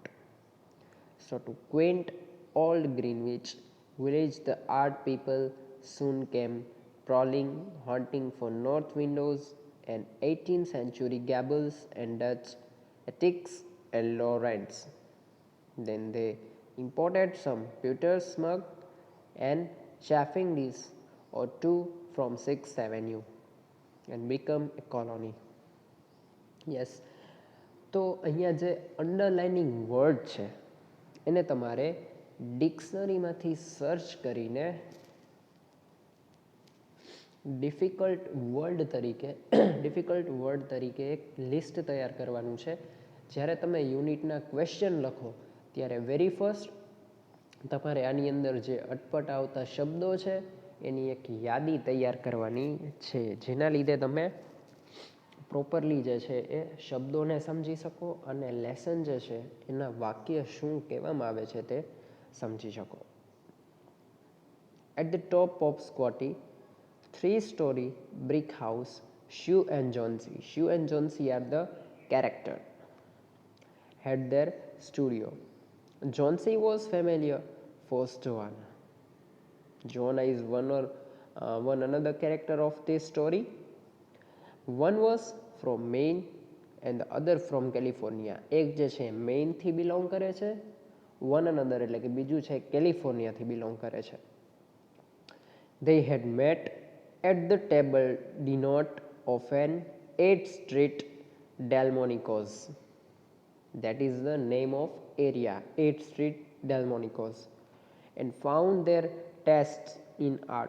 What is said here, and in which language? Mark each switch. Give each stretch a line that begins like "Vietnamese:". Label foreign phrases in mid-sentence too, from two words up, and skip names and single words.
English: So to quaint old Greenwich village, the art people soon came prowling, hunting for north windows and 18th century gables and Dutch attics and Lorentz. Then they imported some pewter mug and chafing dish or two from 6th Avenue and become a colony. Yes,
Gujarati: તો અહીંયા જે
English: underlining word
Gujarati: છે એને તમારે ડિક્શનરીમાંથી સર્ચ કરીને
English: difficult word
Gujarati: તરીકે એક લિસ્ટ તૈયાર કરવાનું છે. જ્યારે તમે યુનિટના ક્વેશ્ચન લખો ત્યારે
English: very first
Gujarati: તમારે આની અંદર જે અટપટ આવતા શબ્દો છે એની એક યાદી તૈયાર કરવાની છે, જેના લીધે તમે પ્રોપરલી જે છે એ શબ્દોને સમજી શકો અને લેસન જે છે એના વાક્ય શું કહેવામાં આવે છે તે સમજી શકો.
English: At the top of Squatty, 3-story brick house, Sue and Johnsy. Sue and Johnsy are the character. Had their studio. Johnsy was familiar for Joanna. Joanna is one another character of this story. One was from Maine and the other from California.
Gujarati: એક જે છે મેઇનથી બિલોંગ કરે છે,
English: one another
Gujarati: એટલે કે બીજું છે કેલિફોર્નિયાથી બિલોંગ કરે છે.
English: They had met at the table d'hôte of an 8th Street Delmonico's. That is the name of area, 8th Street Delmonico's, and found their tastes in art.